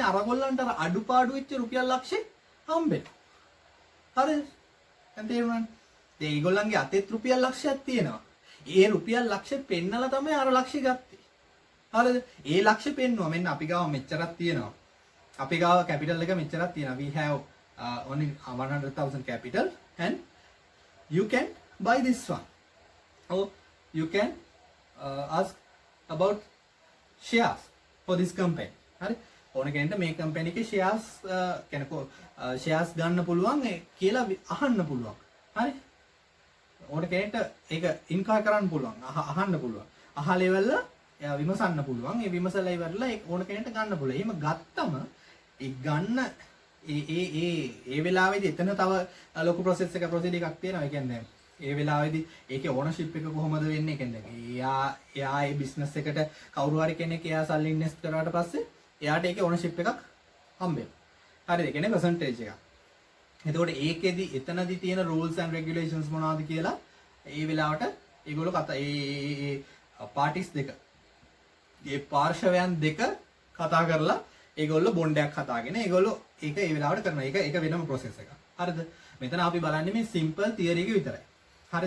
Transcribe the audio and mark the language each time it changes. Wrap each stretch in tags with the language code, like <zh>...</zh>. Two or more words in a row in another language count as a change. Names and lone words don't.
<si>අරගොල්ලන්ට අර අඩුපාඩු වෙච්ච රුපියල් ලක්ෂේ හම්බෙනවා. හරිද? දැන් තේරුණානේ? දැන් ඒගොල්ලන්ගේ අතෙත් රුපියල් ලක්ෂයක් තියෙනවා. ඒ රුපියල් ලක්ෂෙ පෙන්නලා තමයි අර ලක්ෂය ගත්තේ. හරිද? ඒ ලක්ෂෙ පෙන්නුවා. මෙන්න අපි ගාව මෙච්චරක් තියෙනවා. අපි ගාව කැපිටල් එක මෙච්චරක් තියෙනවා.</si> <en>We have only 100,000 capital and you can buy this one. Or you can ask about shares for this company.</en> <si>හරි? ඕන කෙනෙක්ට මේ කම්පැනි එකේ shares කෙනෙකෝ shares ගන්න පුළුවන් කියලා අහන්න පුළුවන්. හරි? ඕන කෙනෙක්ට ඒක ඉන්කවයර් කරන්න පුළුවන්. අහන්න පුළුවන්. අහලා ඉවරලා එයා විමසන්න පුළුවන්. ඒ විමසලා ඉවරලා ඒ ඕන කෙනෙක්ට ගන්න පුළුවන්. එහෙම ගත්තම ඒ ගන්න ඒ වෙලාවේදී එතන තව ලොකු process එකක් තියෙනවා. ඒ කියන්නේ ඒ වෙලාවේදී ඒකේ ඕනර්ෂිප් එක කොහොමද වෙන්නේ? ඒ කියන්නේ එයා ඒ බිස්නස් එකට කවුරු හරි කෙනෙක් එයා සල්ලි ඉන්වෙස්ට් කරාට පස්සේ එයාට ඒකේ ඕනර්ෂිප් එකක් හම්බ වෙනවා. හරිද? ඒ කියන්නේ percentage එකක්. එතකොට ඒකෙදි එතනදි තියෙන</si> <en>rules and regulations</en> <si>මොනවද කියලා ඒ වෙලාවට ඒගොල්ලෝ ඒ parties දෙක ඒ පාර්ශවයන් දෙක කතා කරලා ඒගොල්ලෝ බොන්ඩයක් හදාගෙන ඒගොල්ලෝ ඒක ඒ වෙලාවට කරනවා. ඒක වෙනම process එකක්. හරිද? මෙතන අපි බලන්නේ මේ</si> <en>simple theory</en> <si>එක විතරයි. හරිද?</si>